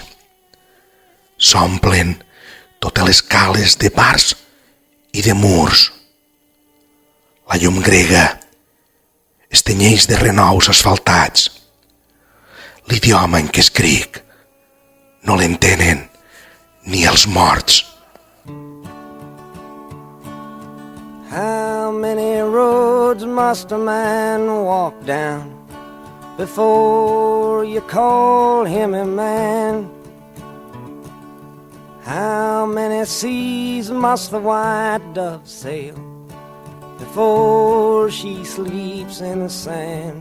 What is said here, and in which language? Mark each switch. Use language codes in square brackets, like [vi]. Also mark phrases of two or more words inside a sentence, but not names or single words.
[ca] S'omplen totes les cales de bars i de murs. La llum grega es tenyeix de renous asfaltats. l'idioma en què escric. No l'entenen ni els morts. [en] How many roads must a man walk down before you call him a man? How many seas must the white dove sail before she sleeps in the sand?